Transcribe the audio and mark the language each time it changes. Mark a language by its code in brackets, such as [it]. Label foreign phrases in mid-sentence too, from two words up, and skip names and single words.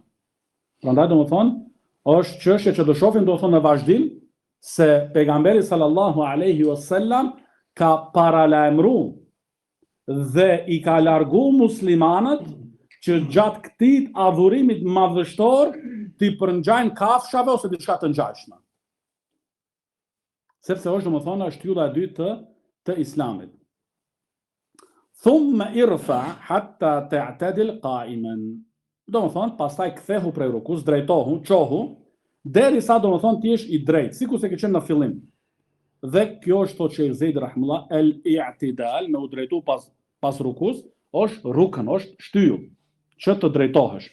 [sq] Prandaj domethënë është çështje që do shohim domethënë në vazhdim se pejgamberi [ar] صلى الله عليه وسلم [sq] ka paralajmëruar dhe I ka largu muslimanët që gjatë këtij adhurimit madhështor t'i përngjajnë kafshave ose diçka të ngjashme. Sepse është domethënë shtylla e dytë të Islamit. [ar] ثم ارفع حتى تعتدل قائما. [sq] Domethënë pastaj kthehu prej rukus, drejtohu, çohu, derisa domethënë ti jesh I drejtë, sikur se ke qenë në fillim. dhe kjo është thotë Sheikh Zeid [ar] رحمه الله الاعتدال, [sq] me u drejtu pas rukus, është rukën, është shtyllë, që të drejtohesh.